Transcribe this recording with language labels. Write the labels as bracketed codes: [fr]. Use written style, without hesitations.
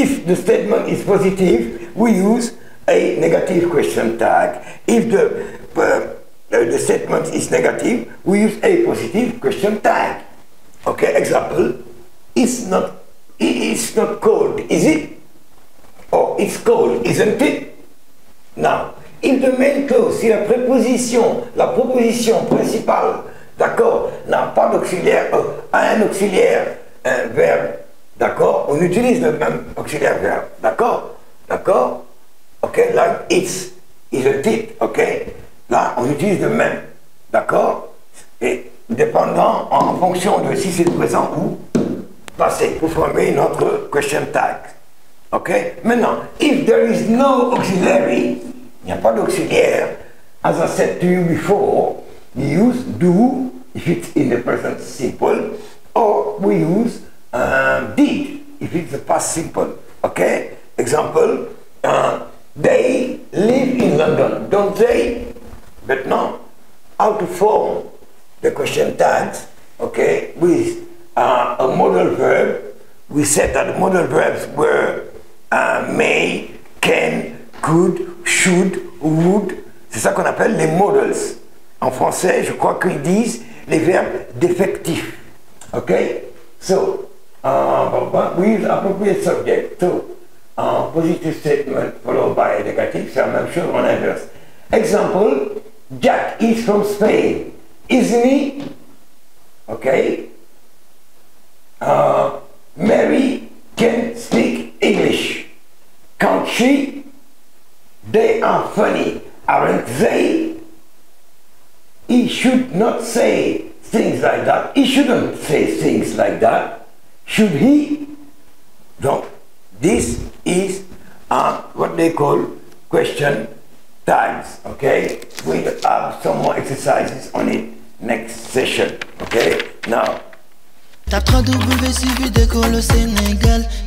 [en] If the statement is positive, we use a negative question tag. If the statement is negative, we use a positive question tag. Okay, example, it's not cold, is it? Or it's cold, isn't it? Now, if the main clause, [fr] si la proposition principale, d'accord, n'a pas d'auxiliaire, un auxiliaire, un verbe, d'accord, on utilise le même auxiliaire verbe, d'accord, d'accord. Ok, [en] like it's, isn't it, [fr] ok, là on utilise le même, d'accord, et dépendant en fonction de si c'est le présent ou passé pour former notre question tag. [en] Ok, maintenant, if there is no auxiliary, [fr] il n'y a pas d'auxiliaire, [en] as I said to you before, we use do if it's in the present simple, or we use did if it's the past simple. Ok, example, they live in London, don't they? Maintenant, how to form the question tags, okay, with a modal verb. We said that the modal verbs were may, can, could, should, would. [fr] C'est ça qu'on appelle les modals. En français, je crois qu'ils disent les verbes défectifs. Okay? [en] So, with appropriate subject. So, positive statement followed by a negative, c'est la même chose en inverse. Example, Jack is from Spain, isn't he? Okay? Mary can speak English, can't she? They are funny, aren't they? He should not say things like that. He shouldn't say things like that. Should he? Donc, this is what they call question tags. Okay? We'll have some more exercises on it next session. Okay? Now. Tape www.suividecole au Sénégal.